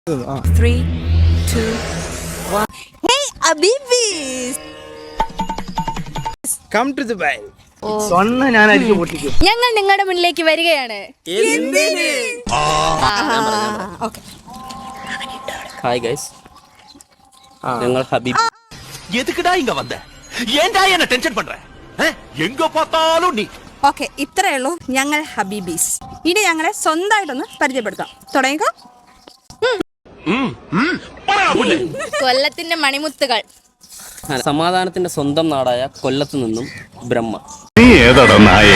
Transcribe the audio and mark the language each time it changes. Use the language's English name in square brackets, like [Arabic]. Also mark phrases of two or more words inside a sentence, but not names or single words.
[English] 3, 2, 1. Hey, Abibis! Come to Dubai. [Malayalam] ഞങ്ങൾ നിങ്ങളുടെ മുന്നിലേക്ക് വരികയാണ്. [English] Hi guys, [Malayalam] ഞങ്ങൾ ഹബീബ്. [Tamil] எதுக்குடா இங்க வந்த? ஏன்டா என்ன டென்ஷன் பண்ற? எங்க பார்த்தாலும் நீ. [Malayalam] ഓക്കെ, ഇത്രയേ ഉള്ളൂ ഞങ്ങൾ ഹബീബീസ്. ഇനി ഞങ്ങളെ സ്വന്തമായിട്ടൊന്ന് പരിചയപ്പെടുത്താം. തുടങ്ങിക്കോ. കൊല്ലത്തിന്റെ മണിമുത്തുകൾ. സമാധാനത്തിന്റെ സ്വന്തം നാടായ കൊല്ലത്ത് നിന്നും ബ്രഹ്മ. നീ ഏതാടാ നായേ?